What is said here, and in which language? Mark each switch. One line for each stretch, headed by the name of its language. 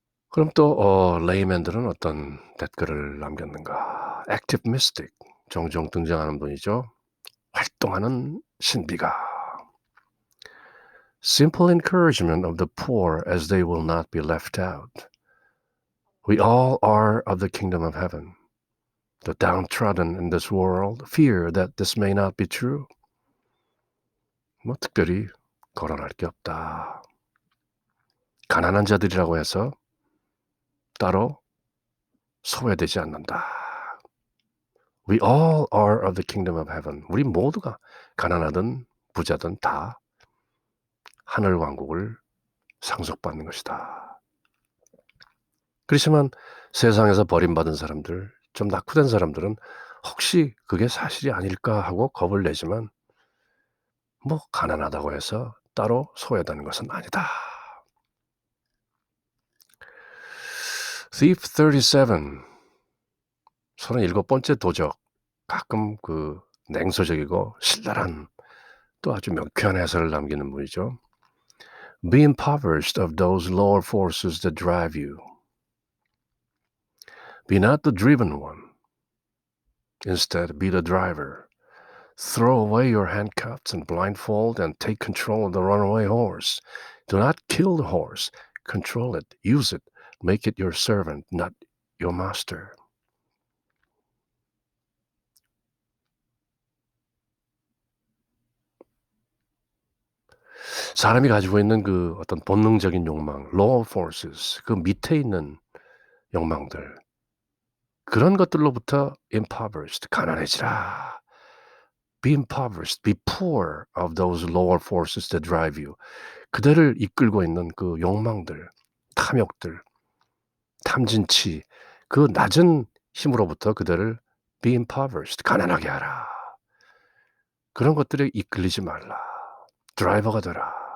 Korean: 그럼 또 레이맨들은 어떤 댓글을 남겼는가? Active mystic 종종 등장하는 분이죠. 활동하는 신비가
English: Simple encouragement of the poor as they will not be left out. We all are of the kingdom of heaven. The downtrodden in this world fear that this may not be true.
Korean: 뭐 특별히 거론할 게 없다. 가난한 자들이라고 해서 따로 소외되지 않는다.
English: We all are of the kingdom of heaven.
Korean: 우리 모두가 가난하든 부자든 다 하늘 왕국을 상속받는 것이다. 그렇지만 세상에서 버림받은 사람들, 좀 낙후된 사람들은 혹시 그게 사실이 아닐까 하고 겁을 내지만 뭐 가난하다고 해서 따로 소외되는 것은 아니다. Thief 37 37번째 도적 가끔 그 냉소적이고 신랄한 또 아주 명쾌한 해설을 남기는 분이죠.
English: Be impoverished of those lower forces that drive you. Be not the driven one. Instead, be the driver. Throw away your handcuffs and blindfold and take control of the runaway horse. Do not kill the horse. Control it. Use it. Make it your servant, not your master.
Korean: 사람이 가지고 있는 그 어떤 본능적인 욕망,
English: lower forces,
Korean: 그 밑에 있는 욕망들, 그런 것들로부터
English: impoverished,
Korean: 가난해지라.
English: Be impoverished, be poor of those lower forces that drive you.
Korean: 그대를 이끌고 있는 그 욕망들, 탐욕들, 탐진치, 그 낮은 힘으로부터 그대를
English: be impoverished,
Korean: 가난하게 하라. 그런 것들에 이끌리지 말라. 드라이버가 되라.